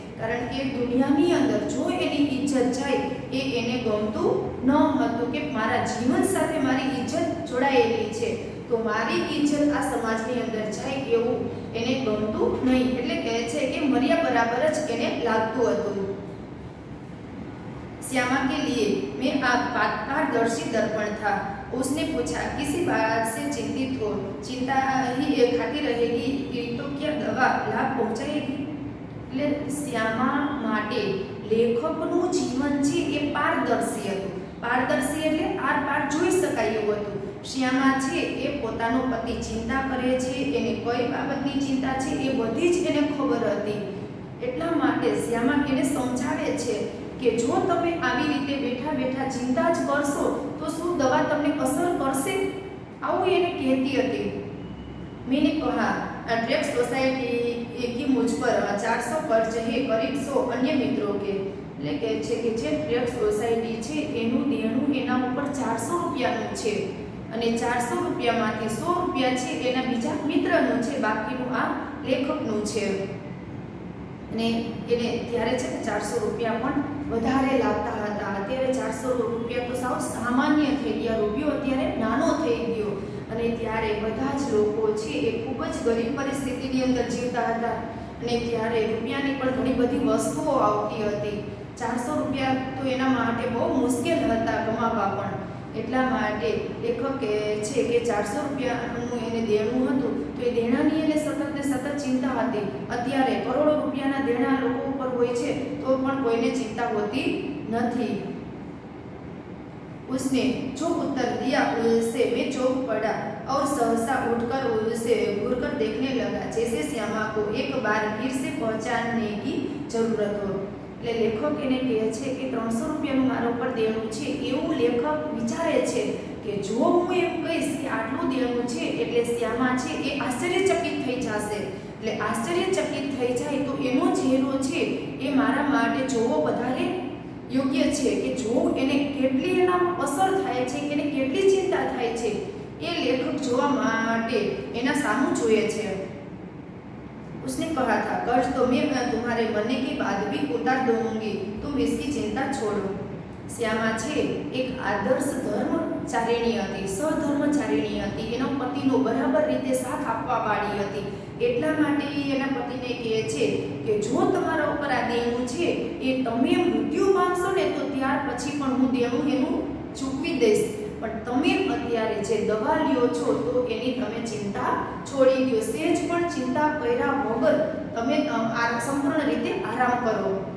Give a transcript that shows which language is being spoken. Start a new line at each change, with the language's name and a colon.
Gujarati: કારણ કે દુનિયાની અંદર જો એની ઇજ્જત જાય એ એને ગમતું ન હતું કે મારા જીવન સાથે મારી ઇજ્જત જોડાયેલી છે, તો મારી ઇજ્જત આ સમાજની અંદર જાય એવું એને ગમતું નહીં। એટલે કહે છે કે મર્યા બરાબર જ એને લાગતું હતું।
Hindi: श्यामा के लिए मैं आप पारदर्शी दर्पण था। उसने पूछा किसी बात से चिंतित हो, चिंता ही खाती रहेगी तो क्या दवा लाभ पहुंचाएगी।
Gujarati: એટલે શ્યામા માટે લેખકનું જીવન છે એ પારદર્શી હતું। પારદર્શી એટલે આર પાર જોઈ શકાય એવું હતું। શ્યામા છે એ પોતાનો પતિ ચિંતા કરે છે, એને કઈ બાબતની ચિંતા છે એ બધી જ એને ખબર હતી। એટલા માટે શ્યામા એને સમજાવે છે કે જો તમે આવી રીતે બેઠા બેઠા ચિંતા જ કરશો તો શું દવા તમને અસર કરશે, આવું એને કહેતી હતી।
Hindi: मैंने कहा ट्रैक्स सोसाइटी की मुझ पर 400 कर्ज है, करीब 100 अन्य मित्रों के।
Gujarati: એટલે કહે છે કે જે ટ્રેક્સ સોસાયટી છે એનું દેણું એના ઉપર 400 રૂપિયાનું છે અને 400 રૂપિયામાંથી 100 રૂપિયા છે એના બીજા મિત્રનું છે, બાકીનું આ લેખકનું છે। અને એને ત્યારે છે 400 રૂપિયા પણ વધારે લાગતા હતા। અત્યારે 400 રૂપિયા તો સાવ સામાન્ય થઈ ગયા, રૂપિયો અત્યારે નાનો થઈ ગયો અને ત્યારે બધા જ લોકો છે એ ખૂબ જ ગરીબ પરિસ્થિતિની અંદર જીવતા હતા અને ત્યારે રૂપિયાની પણ ઘણી બધી વસ્તુઓ આવતી હતી। 400 રૂપિયા તો એના માટે બહુ મુશ્કેલ હતા કમાવા પણ। એટલા માટે લેખક કહે છે કે 400 રૂપિયાનું એને દેણું હતું તો એ દેણાની એને સતત ચિંતા હતી। અત્યારે કરોડો રૂપિયાના દેણા લોકો ઉપર હોય છે તો પણ કોઈને ચિંતા હોતી નથી।
Hindi: उसने जो उत्तर दिया उससे मैं चौंक पड़ा और सहसा उठकर उसे घूरकर देखने लगा, जैसे श्यामा को एक बार फिर से पहचानने की जरूरत हो।
Gujarati: એટલે લેખક એને કહે છે કે 300 રૂપિયાનું મારા ઉપર દેણું છે એવું લેખક વિચારે છે કે જો હું એમ કહીશ કે આટલું દેણું છે એટલે શ્યામા છે એ આશ્ચર્યચકિત થઈ જશે। એટલે આશ્ચર્યચકિત થઈ જાય તો એનો ચહેરો છે એ મારા માટે જોવો વધારે યોગ્ય છે કે જો એને કેટલી એનામાં અસર થાય છે, એને કેટલી ચિંતા થાય છે એ લેખક જોવા માટે એના સામું જોઈએ છે।
Hindi: उसने कहा था कर्ज तो मैं तुम्हारे मरने के बाद भी उतार दूंगी, तुम इसकी चिंता छोड़ो।
Gujarati: શ્યામા છે એક આદર્શ ધર્મચારિણી હતી, સહધર્મચારિણી હતી, એનો પતિનો બરાબર રીતે સાથ આપવા વાળી હતી। એટલા માટે એના પતિને કહે છે કે જો તમારા ઉપર આ દેણું છે એ તમે મૃત્યુ પામશો ને તો ત્યાર પછી પણ હું દેણું એનું ચૂકવી દઈશ, પણ તમે અત્યારે જે દવા લ્યો છો તો એની તમે ચિંતા છોડી દો, સહેજ પણ ચિંતા કર્યા વગર તમે સંપૂર્ણ રીતે આરામ કરો।